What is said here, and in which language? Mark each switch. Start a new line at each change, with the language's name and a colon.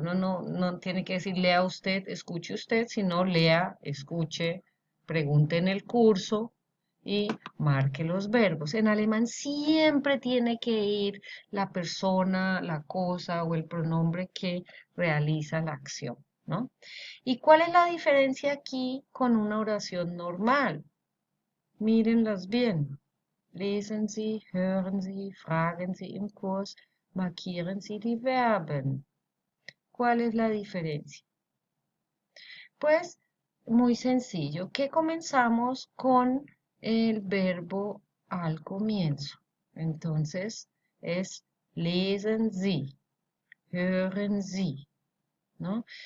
Spanish: Uno no tiene que decir lea usted, escuche usted, sino lea, escuche, pregunte en el curso y marque los verbos. En alemán siempre tiene que ir la persona, la cosa o el pronombre que realiza la acción, ¿no? ¿Y cuál es la diferencia aquí con una oración normal? Mírenlas bien.
German: Lesen Sie, hören Sie, fragen Sie im Kurs, markieren Sie die Verben.
Spanish: ¿Cuál es la diferencia? Pues muy sencillo, que comenzamos con el verbo al comienzo. Entonces es
German: lesen Sie, hören Sie,
Spanish: ¿no?